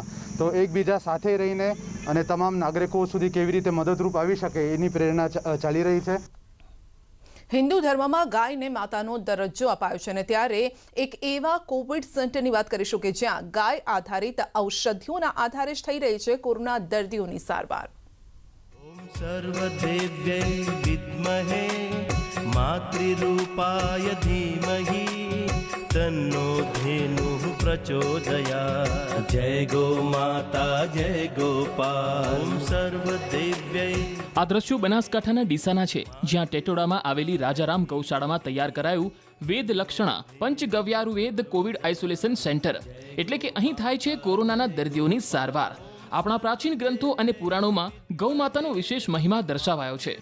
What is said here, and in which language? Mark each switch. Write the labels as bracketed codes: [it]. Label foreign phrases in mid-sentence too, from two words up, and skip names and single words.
[gu] તો એકબીજા સાથે રહીને અને તમામ નાગરિકો સુધી કેવી રીતે મદદરૂપ આવી શકે એની પ્રેરણા ચાલી રહી છે. હિન્દુ ધર્મમાં ગાયને માતાનો દરજ્જો અપાયો છે અને ત્યારે એક એવા [en] Covid centerની [gu] વાત કરીશું કે જ્યાં ગાય આધારિત ઔષધિઓના આધારે જ થઈ રહી છે કોરોના દર્દીઓની સારવાર. [sa] सर्वदेव्यै विद्महे मातृरूपाय धीमहि तन्नो धेनुः प्रचोदयात्. [hi] जय गो माता जय गोपाल. [sa] सर्वदेव्यै. [gu] આ દ્રશ્યો બનાસકાંઠાના ડીસાના છે, જ્યાં ટેટોડામાં આવેલી રાજારામ ગૌશાળામાં તૈયાર કરાયું વેદ લક્ષણા પંચગવ્યાયુર્વેદ [en] Covid isolation center. [gu] એટલે કે અહીં થાય છે કોરોનાના દર્દીઓની સારવાર. આપણા પ્રાચીન ગ્રંથો અને પુરાણોમાં ગૌ માતાનો વિશેષ મહિમા દર્શાવાયો છે.